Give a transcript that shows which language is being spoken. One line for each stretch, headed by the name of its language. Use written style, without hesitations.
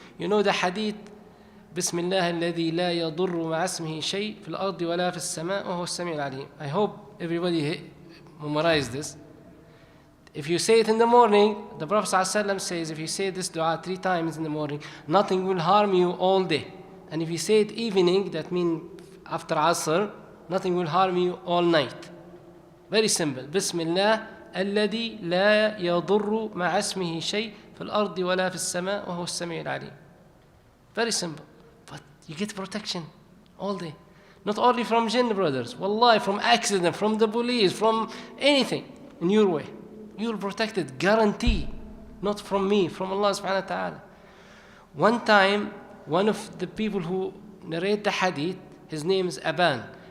English: You know the hadith,
Arabic: بسم الله الذي لا يضر مع اسمه شيء في الأرض ولا في السماء وهو السميع العليم.
English: I hope everybody memorize this. If you say it in the morning, the Prophet ﷺ says, if you say this dua 3 times in the morning, nothing will harm you all day. And if you say it evening, that means after Asr, nothing will harm you all night. Very simple.
Arabic: بسم الله الذي لا يضر مع اسمه شيء في الأرض ولا في السماء وهو السميع العليم.
English: Very simple. But you get protection all day. Not only from jinn, brothers. Wallahi, from accident, from the police, from anything in your way. You're protected, guarantee. Not from me, from Allah subhanahu wa ta'ala. One time, one of the people who narrate the hadith, his name is Aban.